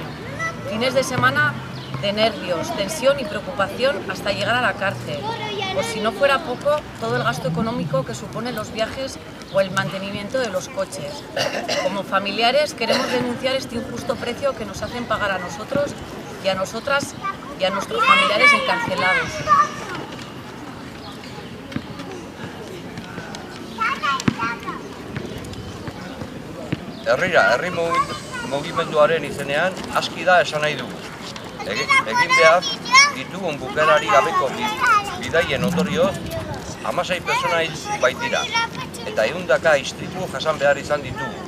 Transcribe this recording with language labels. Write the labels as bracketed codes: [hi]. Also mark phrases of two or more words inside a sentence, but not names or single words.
[es] Fines de semana de nervios, tensión y preocupación hasta llegar a la cárcel. Por si no fuera poco, todo el gasto económico que suponen los viajes o el mantenimiento de los coches. Como familiares queremos denunciar este injusto precio que nos hacen pagar a nosotros y a nosotras y a nuestros familiares encarcelados. [eu] Herri mugimenduaren izenean aski da esan nahi dugu. Egin behar ditugun bukaerari gabeko bidaien ondorioz 16 pertsona hil baitira eta 100 istripu jasan behar izan ditugu.